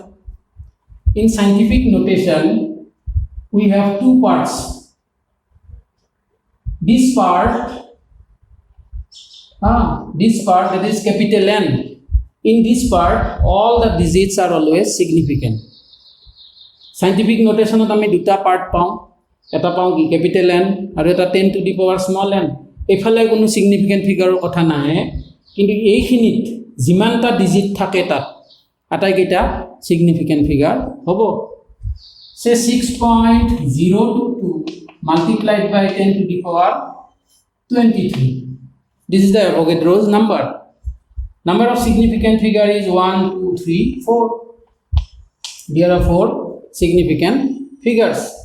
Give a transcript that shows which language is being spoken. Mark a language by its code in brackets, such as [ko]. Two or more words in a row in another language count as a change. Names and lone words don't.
[en] In scientific notation, we have two parts. This part that is capital N. In this part, all the digits are always significant. Scientific notation [as] আমি দুটা পার্ট পাওঁ, এটা পাওঁ কি ক্যাপিটাল N আৰু এটা [en] 10 to the power small n. [as] এফালে কোনো সিগনিফিকেন্ট ফিগাৰৰ কথা নাহে, কিন্তু এইখিনিত যিমানটা ডিজিট থাকে তাত আটাইকেইটা [en] significant figure [as] hobo. [en] Say 6.022 multiplied by 10 to the power 23. This is the Avogadro's number. Number of significant figure is 1, 2, 3, 4. There are 4 significant figures.